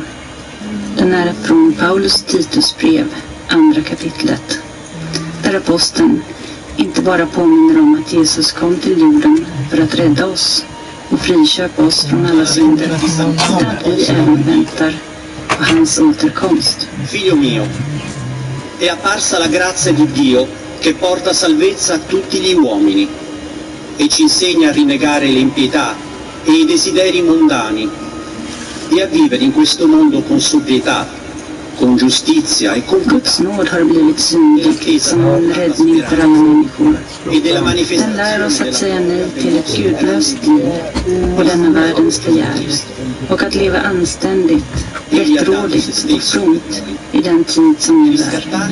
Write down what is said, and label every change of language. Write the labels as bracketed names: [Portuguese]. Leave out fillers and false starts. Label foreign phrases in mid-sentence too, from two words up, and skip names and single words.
[Swedish] Den är från Paulus Titus brev, andra kapitlet. Där aposteln inte bara påminner om att Jesus kom till jorden för att rädda oss, och friköpa oss från alla synder, utan att vi även väntar på hans återkomst. [Italian] Figlio mio, è apparsa la grazia di Dio che porta salvezza a tutti gli uomini e ci insegna a rinnegare l'impietà e i desideri mondani e a vivere in questo mondo con sobrietà, con giustizia e con [Swedish] Guds nåd har blivit synlig som en räddning för alla människor. Den lär oss att säga nej till ett gudlöst liv och denna världens begär, och att leva anständigt, rättrådigt och fromt i den tid som nu är.